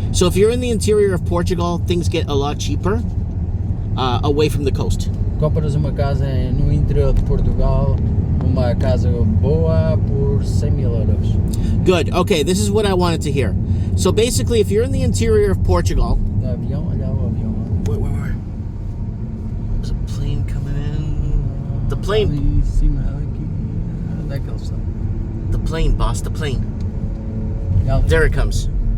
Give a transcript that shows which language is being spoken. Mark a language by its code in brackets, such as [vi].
[en] So if you're in the interior of Portugal, things get a lot cheaper away from the coast. [pt] Compras uma casa no interior de Portugal, uma casa boa por 100,000 euros. [en] Good. Okay, this is what I wanted to hear. So basically, if you're in the interior of Portugal... [pt] O avião, olha o avião. [en] Where? plane. [pt] Em cima, aqui. Onde é que eles estão? [en] The plane, boss, the plane. There it comes.